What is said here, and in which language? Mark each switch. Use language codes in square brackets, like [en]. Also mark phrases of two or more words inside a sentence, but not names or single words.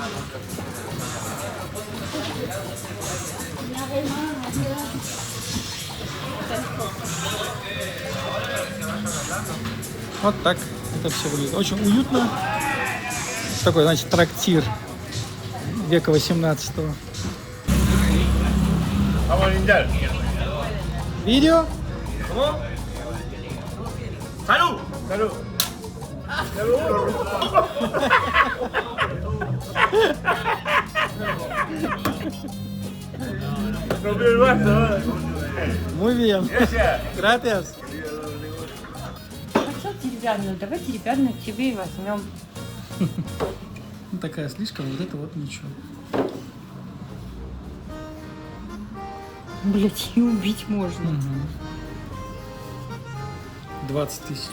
[ru] Вот так это все выглядит. Очень уютно. Такой, значит, трактир века 18-го. Видео? [es] ¡Salud! ¡Salud! Rompió el vaso. Muy bien. Gracias. [ru] Хотел деревянную, давай деревянную тебе и возьмем. Ну, такая слишком, вот это вот ничего. Блять, и убить можно. 20 тысяч.